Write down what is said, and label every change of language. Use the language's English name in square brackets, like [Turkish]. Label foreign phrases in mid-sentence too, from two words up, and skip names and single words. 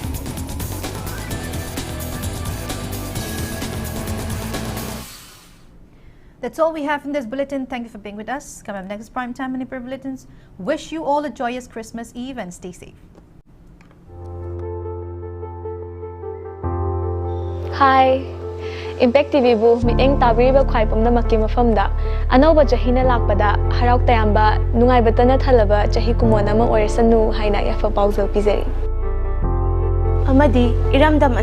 [English] That's all we have in this bulletin. Thank you for being with us. Come up next is Primetime Manipur Bulletins. Wish you all a joyous Christmas Eve and stay safe. Hi. [Manipuri] Impact TV bu miteng tabiriba khwai pumnamakki mafamda anoba chahina lakpada harauk tayamba nungaibatana thalaba chahi kumona ma oirsanu haina yafa pauzal pizeri amadi iramdam